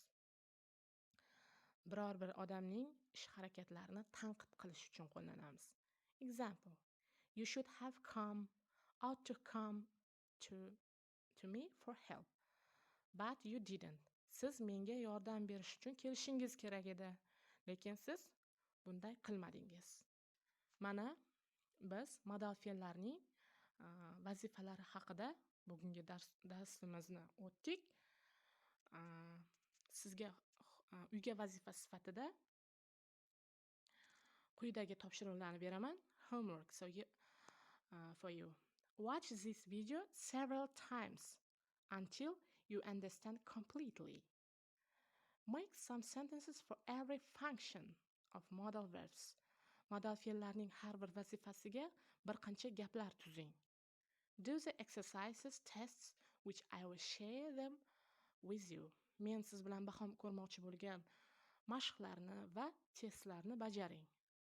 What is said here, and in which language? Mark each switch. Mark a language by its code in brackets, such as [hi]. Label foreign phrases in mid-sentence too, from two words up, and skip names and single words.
[uz] Biror bir odamning ish-harakatlarini tanqid qilish uchun qo'llanamiz. [en] Example: You should have come, ought to come to me for help, but you didn't. [uz] Siz menga yordam berish uchun kelishingiz kerak edi, lekin siz bunday qilmadingiz. Mana biz modal fe'llarning vazifalari haqida bugungi darsimizni o'tdik. Sizga uyga vazifa sifatida quyidagi topshiriqlarni beraman. [en] Homework for you. Watch this video several times until you understand completely. Make some sentences for every function of modal verbs. [uz] Modal fe'llarning har bir vazifasiga bir qancha gaplar tuzing. [en] Do the exercises, tests which I will share them with you. [uz] Men siz bilan baham ko'rmoqchi bo'lgan mashqlarni va testlarni bajaring.